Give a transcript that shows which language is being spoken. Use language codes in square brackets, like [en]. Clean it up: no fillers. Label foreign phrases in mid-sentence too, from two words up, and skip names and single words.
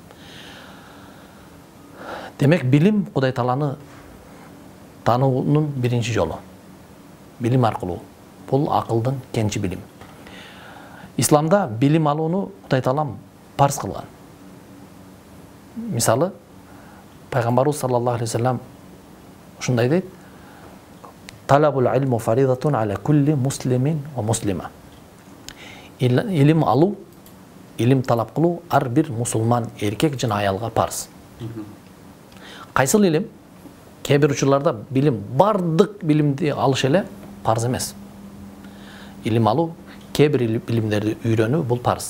[ky] Демек, билим Кудай Тааланы таануунун биринчи жолу. Билим аркылуу. Бул акылдын кенчи билим. Исламда билим алууну Кудай Таалам парз кылган. Мисалы, Пайгамбарыбыз [ar] صلى الله عليه وسلم [ky] ушундай дейт: [ar] «طلب العلم فريضة على كل مسلم ومسلمة». [ky] Илим алуу, илим талап кылуу ар бир мусулман эркек жана аялга парз. Кайсыл илим? Кээ бир учурларда билим, бардык билимди алыш эле парз эмес. Илим алуу, кээ бир билимдерди үйрөнүү бул парз.